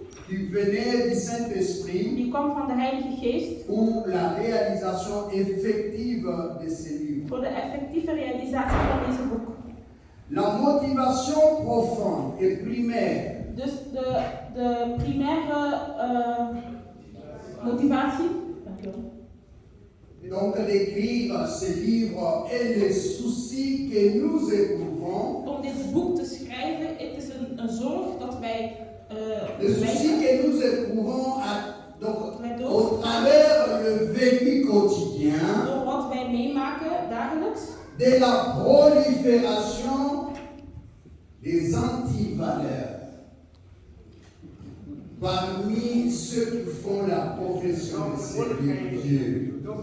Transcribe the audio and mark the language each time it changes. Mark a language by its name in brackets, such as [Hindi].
[French] qui venait du Saint-Esprit [Dutch] die kwam van de Heilige Geest [French] pour la réalisation effective de ces livres. [Dutch] voor de effectieve realisatie van deze boek. [French] La motivation profonde et primaire [Dutch] Dus de primaire motivatie [French] donc d'écrire ces livres et les soucis que nous éprouvons, [Dutch] om dit boek te schrijven, het is een zorg dat wij [French] les soucis que nous éprouvons donc, [Dutch] Waardoor? [French] au travers le vécu quotidien, [Dutch] door wat wij meemaken dagelijks, [French] de la prolifération des antivaleurs parmi ceux qui font la profession de servir Dieu.